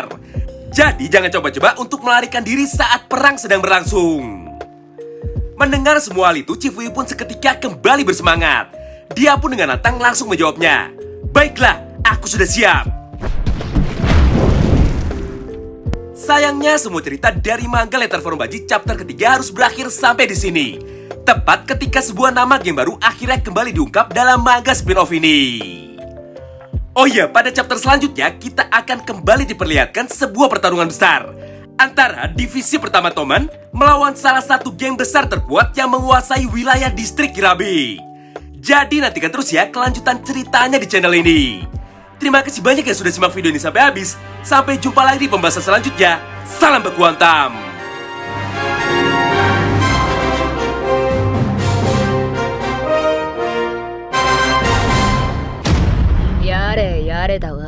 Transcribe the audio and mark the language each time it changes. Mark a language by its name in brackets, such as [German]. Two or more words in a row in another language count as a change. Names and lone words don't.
[Indonesian] Jadi jangan coba-coba untuk melarikan diri saat perang sedang berlangsung." Mendengar semua hal itu, Chifuyu pun seketika kembali bersemangat. Dia pun dengan lantang langsung menjawabnya, "Baiklah, aku sudah siap." Sayangnya semua cerita dari manga Letter from Baji chapter ketiga harus berakhir sampai di sini. Tepat ketika sebuah nama geng baru akhirnya kembali diungkap dalam manga spin-off ini. Oh iya, pada chapter selanjutnya kita akan kembali diperlihatkan sebuah pertarungan besar antara divisi pertama Toman melawan salah satu geng besar terkuat yang menguasai wilayah distrik Kirabi. Jadi nantikan terus ya kelanjutan ceritanya di channel ini. Terima kasih banyak yang sudah simak video ini sampai habis. Sampai jumpa lagi di pembahasan selanjutnya. Salam baku hantam. [Japanese] やれやれだわ。